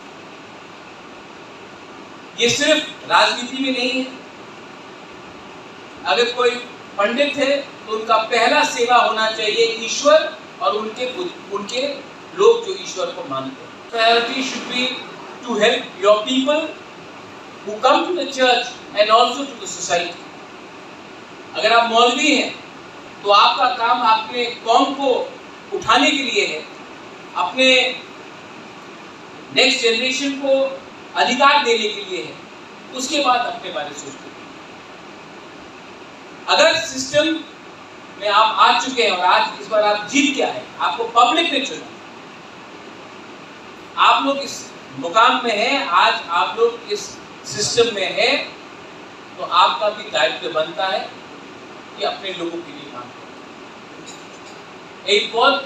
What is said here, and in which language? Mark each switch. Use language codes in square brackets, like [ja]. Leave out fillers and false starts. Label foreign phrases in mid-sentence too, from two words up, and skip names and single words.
[hi] ये सिर्फ राजनीति में नहीं है। अगर कोई पंडित है तो उनका पहला सेवा होना चाहिए ईश्वर और उनके लोग जो ईश्वर को मानते हैं। [en] priority should be to help your people who come to the church and also to the society. [hi] अगर आप मौलवी हैं तो आपका काम अपने कौम को उठाने के लिए है, अपने [en] next generation [hi] को अधिकार देने के लिए है, उसके बाद अपने बारे में सोचते हैं। अगर सिस्टम में आप आ चुके हैं और आज इस बार आप जीत गया है, आपको पब्लिक ने चुना, आप लोग इस मुकाम में हैं, आज आप लोग इस सिस्टम में है, तो आपका भी दायित्व बनता है कि अपने लोगों के लिए काम करें।